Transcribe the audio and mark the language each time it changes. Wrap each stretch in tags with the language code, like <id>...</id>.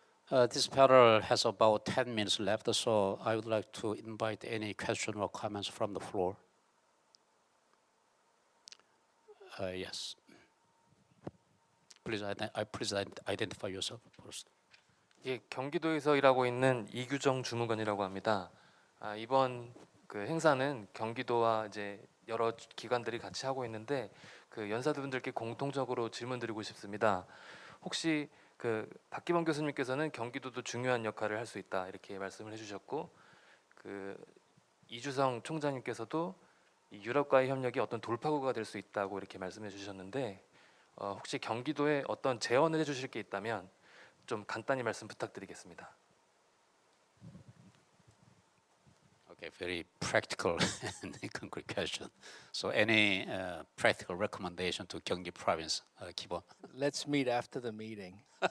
<en>This panel has about 10 minutes left, so I would like to invite any question or comments from the floor. Yes. Please identify yourself first.</en> <ko>예, 경기도에서 일하고 있는 이규정 주무관이라고 합니다. 이번 그 행사는 경기도와 이제 여러 기관들이 같이 하고 있는데 그 연사분들께 공통적으로 질문드리고 싶습니다. 혹시 그 박기범 교수님께서는 경기도도 중요한 역할을 할 수 있다 이렇게 말씀을 해주셨고, 그 이주성 총장님께서도 이 유럽과의 협력이 어떤 돌파구가 될 수 있다고 이렇게 말씀해 주셨는데, 혹시 경기도에 어떤 제언을 해주실 게 있다면 좀 간단히 말씀 부탁드리겠습니다.</ko> <en>Okay, very practical and concrete question. So, any practical recommendation to Gyeonggi Province, Kibo? Let's meet after the meeting.</en>